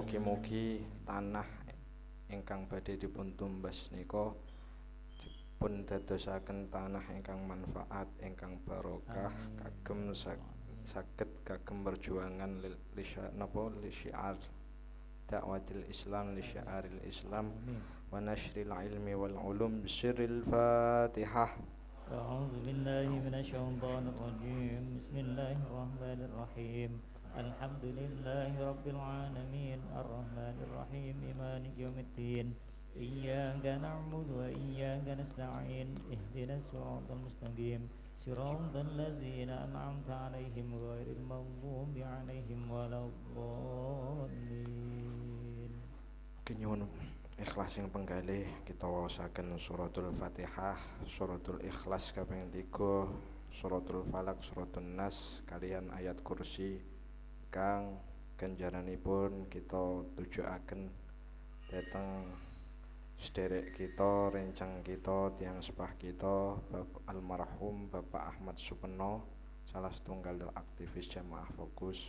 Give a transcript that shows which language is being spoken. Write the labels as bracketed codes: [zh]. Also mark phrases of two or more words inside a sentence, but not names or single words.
[jv] mugi-mugi tanah ingkang badhe dipun tumbas nika dipun dadosaken tanah ingkang manfaat, ingkang barokah, Amin. kagem saged kagem perjuangan [ar] لشعار دعوة الإسلام لشعار الإسلام [jv] Amin. [ar] ونشر العلم والعلوم بسر الفاتحة. أعوذ بالله من الشيطان الرجيم بسم الله الرحمن الرحيم الحمد لله رب العالمين الرحمن الرحيم مالك يوم الدين إياك نعبد وإياك نستعين اهدنا الصراط المستقيم صراط الذين أنعمت عليهم غير المغضوب عليهم ولا الضالين. [jv] Nyuwun ikhlas sing penggalih kita waosaken suratul Fatihah, suratul Ikhlas kaping 3, suratul Falak, suratul Nas kalian ayat kursi kang ganjaranipun kita tujuaken dhateng sederek kita, rencang kita, tiyang sepah kita, almarhum Bapak Ahmad Supeno, salah setunggal aktivis Jamaah Fokus.